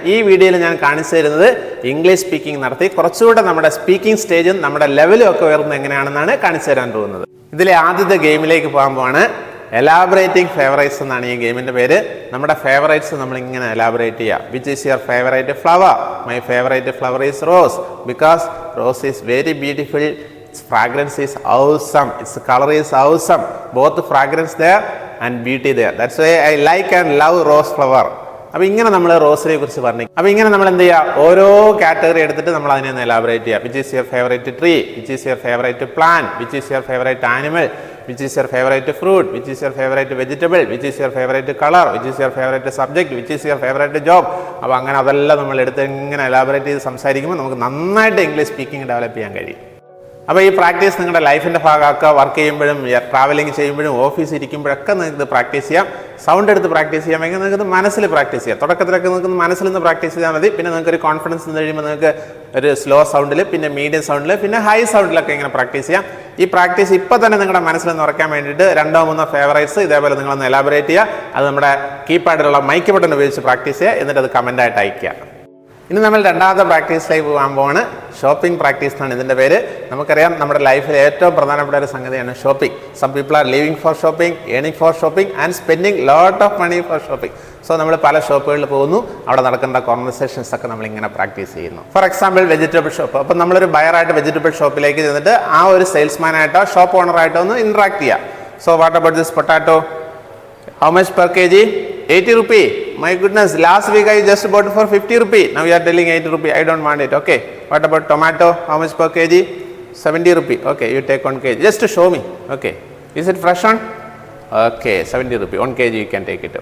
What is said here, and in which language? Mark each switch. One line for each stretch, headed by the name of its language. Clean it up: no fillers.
Malayalam: ഈ വീഡിയോയിൽ ഞാൻ കാണിച്ചു തരുന്നത് ഇംഗ്ലീഷ് സ്പീക്കിംഗ് നടത്തി കുറച്ചുകൂടെ നമ്മുടെ സ്പീക്കിംഗ് സ്റ്റേജും നമ്മുടെ ലെവലും ഒക്കെ ഉയർന്നത് എങ്ങനെയാണെന്നാണ് കാണിച്ചു തരാൻ പോകുന്നത്. ഇതിലെ ആദ്യത്തെ ഗെയിമിലേക്ക് പോകുമ്പോഴാണ് എലാബറേറ്റിംഗ് ഫേവറേറ്റ്സ് എന്നാണ് ഈ ഗെയിമിൻ്റെ പേര്. നമ്മുടെ ഫേവറേറ്റ്സ് നമ്മളിങ്ങനെ എലാബറേറ്റ് ചെയ്യുക.
English: Which is your favourite flower? My favourite flower is rose because rose is very beautiful. Its fragrance is awesome. Its color is awesome. Both fragrance there and beauty there. That's why I like and love rose flower.
Malayalam: അപ്പോൾ ഇങ്ങനെ നമ്മൾ റോസിനെ കുറിച്ച് പറഞ്ഞു. അപ്പോൾ ഇങ്ങനെ നമ്മൾ എന്ത് ചെയ്യുക, ഓരോ കാറ്റഗറി എടുത്തിട്ട് നമ്മൾ അതിനെ ഒന്ന് എലാബറേറ്റ് ചെയ്യുക.
English: Which is your favourite tree? Which is your favourite plant? Which is your favourite animal? Which is your favorite fruit? Which is your favorite vegetable? Which is your favorite color? Which is your favorite subject? Which is your favorite job?
Malayalam: അപ്പോൾ അങ്ങനെ അതെല്ലാം നമ്മൾ എടുത്ത് ഇങ്ങനെ elaborate ചെയ്ത് സംസാരിക്കുമ്പോൾ നമുക്ക് നന്നായിട്ട് ഇംഗ്ലീഷ് സ്പീക്കിംഗ് ഡെവലപ്പ് ചെയ്യാൻ കഴിയും. അപ്പോൾ ഈ പ്രാക്ടീസ് നിങ്ങളുടെ ലൈഫിൻ്റെ ഭാഗമാക്കുക. വർക്ക് ചെയ്യുമ്പോഴും ട്രാവലിംഗ് ചെയ്യുമ്പോഴും ഓഫീസിൽ ഇരിക്കുമ്പോഴൊക്കെ നിങ്ങൾക്ക് ഇത് പ്രാക്ടീസ് ചെയ്യാം. സൗണ്ട് എടുത്ത് പ്രാക്ടീസ് ചെയ്യാമെങ്കിൽ നിങ്ങൾക്ക് മനസ്സിൽ പ്രാക്ടീസ് ചെയ്യാം. തുടക്കത്തിലൊക്കെ നിങ്ങൾക്ക് മനസ്സിൽ നിന്ന് പ്രാക്ടീസ് ചെയ്താൽ മതി. പിന്നെ നിങ്ങൾക്കൊരു കോൺഫിഡൻസ് നിന്ന് കഴിയുമ്പോൾ നിങ്ങൾക്ക് ഒരു സ്ലോ സൗണ്ടിൽ, പിന്നെ മീഡിയം സൗണ്ടിൽ, പിന്നെ ഹൈ സൗണ്ടിലൊക്കെ ഇങ്ങനെ പ്രാക്ടീസ് ചെയ്യാം. ഈ പ്രാക്ടീസ് ഇപ്പോൾ തന്നെ നിങ്ങളുടെ മനസ്സിൽ നിന്ന് ഉറക്കാൻ വേണ്ടിയിട്ട് 2-3 ഫേവറേറ്റ്സ് ഇതേപോലെ നിങ്ങളൊന്ന് എലാബറേറ്റ് ചെയ്യുക. അത് നമ്മുടെ കീപാഡിലുള്ള മൈക്ക് ബട്ടൺ ഉപയോഗിച്ച് പ്രാക്ടീസ് ചെയ്യുക. എന്നിട്ട് അത് കമൻ്റായിട്ട് അയയ്ക്കുക. ഇനി നമ്മൾ 2ാമത്തെ പ്രാക്ടീസിലേക്ക് പോകാൻ പോവാണ്. ഷോപ്പിംഗ് പ്രാക്ടീസ് എന്നാണ് ഇതിൻ്റെ പേര്. നമുക്കറിയാം നമ്മുടെ ലൈഫിൽ ഏറ്റവും പ്രധാനപ്പെട്ട ഒരു സംഗതിയാണ് shopping.
English: some people are living for shopping,
Malayalam: earning four shopping and spending lot of money for shopping. So നമ്മൾ പല ഷോപ്പുകളിൽ പോകുന്നു, അവിടെ നടക്കേണ്ട കോൺവെർസേഷൻസ് ഒക്കെ നമ്മളിങ്ങനെ പ്രാക്ടീസ് ചെയ്യുന്നു.
English: For example vegetable shop.
Malayalam: അപ്പം നമ്മളൊരു ബയറായിട്ട് വെജിറ്റബിൾ ഷോപ്പിലേക്ക് ചെന്നിട്ട് ആ ഒരു സെയിൽസ്മാനായിട്ടോ ഷോപ്പ് ഓണറായിട്ടോ ഒന്ന് ഇൻട്രാക്ട് ചെയ്യാം.
English: So what about this potato? How much per kg? 80 rupee. My goodness, last week I just bought for 50 rupee. Now you are telling 80 rupee. I don't want it. Okay. What about tomato? How much per kg? 70 rupee. Okay, you take 1 kg. Just to show me. Okay. Is it fresh one? Okay, 70 rupee. 1 kg you can take it.